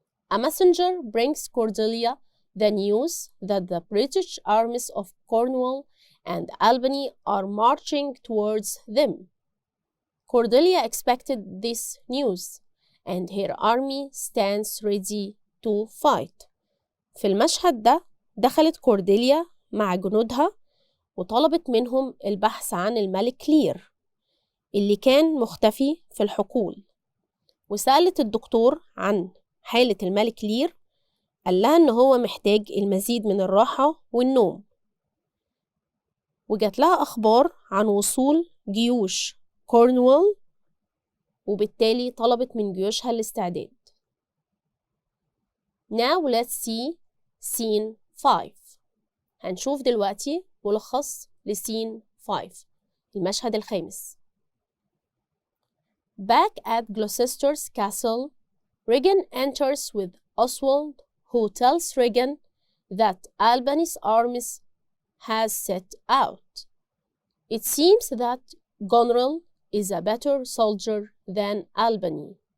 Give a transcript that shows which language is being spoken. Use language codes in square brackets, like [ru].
[en] A messenger brings Cordelia the news that the British armies of Cornwall and Albany are marching towards them. Cordelia expected this news, and her army stands ready to fight. [ar] في المشهد ده دخلت كورديليا مع جنودها وطلبت منهم البحث عن الملك لير اللي كان مختفي في الحقول، وسألت الدكتور عن حالة الملك لير. قال لها إن هو محتاج المزيد من الراحة والنوم، وجات لها أخبار عن وصول جيوش كورنوول، وبالتالي طلبت من جيوشها الاستعداد. [en] Now let's see scene 5. [ar] هنشوف دلوقتي ملخص لسين 5، المشهد الخامس. [en] Back at Gloucester's castle, Regan enters with Oswald, who tells Regan that Albany's armies has set out. It seems that Goneril is a better soldier than Albany.